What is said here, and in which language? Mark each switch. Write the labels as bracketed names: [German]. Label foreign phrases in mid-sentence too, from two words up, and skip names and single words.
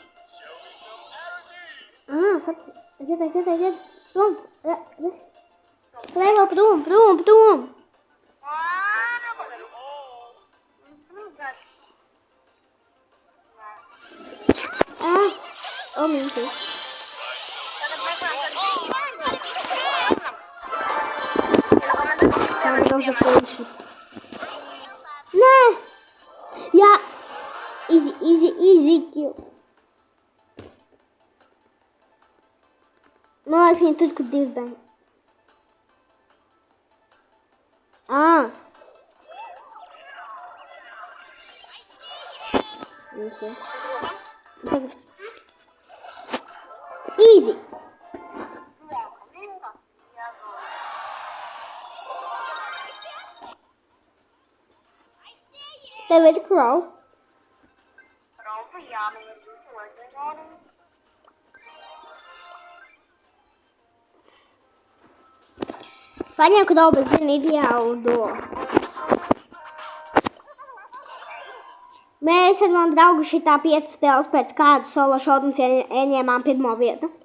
[Latvian] Aiziet. Prom. Lēvā prom. Mīnti. [Polish] Dobrze wchodzi. Nie! Ja! [English] Easy kill. [Polish] No, ale nie tylko divbang. [English] Easy. Stay with the crow. [Latvian] Paņem crow, bet zini ideālu do. Mēs ar manu draugu šitā 5 spēles pēc kādu solo šaudums ieņēmām pirmo vietu.